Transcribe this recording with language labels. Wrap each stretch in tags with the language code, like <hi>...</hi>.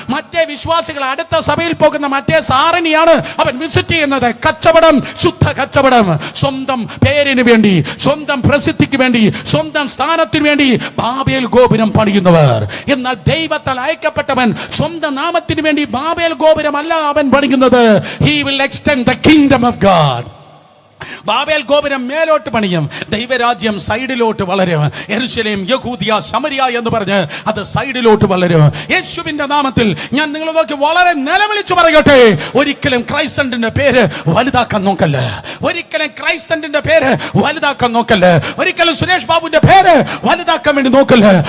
<ml>മറ്റേ വിശ്വാസികൾ അടുത്ത സഭയിൽ പോകുന്ന മറ്റേ സാറിനെയാണ് അവൻ വിസിറ്റ് ചെയ്യുന്നത്. കച്ചവടം, ശുദ്ധ കച്ചവടം. സ്വന്തം പേരിന് വേണ്ടി, സ്വന്തം പ്രസിദ്ധിക്ക് വേണ്ടി, സ്വന്തം സ്ഥാനത്തിന് വേണ്ടി ബാബേൽ ഗോപുരം പണിയുന്നവർ. എന്നാൽ ദൈവത്താൽ അയക്കപ്പെട്ടവൻ സ്വന്തം നാമത്തിന് വേണ്ടി ബാബേൽ ഗോപുരം അല്ല അവൻ പണിയുന്നത്.</ml> <en>He will extend the kingdom of God.</en> <ml>Babel ഗോപുരം മേലോട്ട് പണിയും, ദൈവരാജ്യം സൈഡിലോട്ട് വളരും. യെരൂശലേം, യഹൂദിയ, ശമരിയ എന്ന് പറഞ്ഞ് അത് സൈഡിലോട്ട് വളരും. യേശുവിന്റെ നാമത്തിൽ ഞാൻ നിങ്ങളെ നോക്കി വളരെ നിലവിളിച്ചു പറയട്ടെ, ഒരിക്കലും ക്രൈസ്തന്റെ പേര് വലുതാക്കാൻ നോക്കല്ലേ, ഒരിക്കലും ക്രൈസ്തന്റെ പേര് വലുതാക്കാൻ നോക്കല്ലേ, ഒരിക്കലും സുരേഷ് ബാബുവിന്റെ പേര് വലുതാക്കാൻ വേണ്ടി നോക്കല്ലേ.</ml>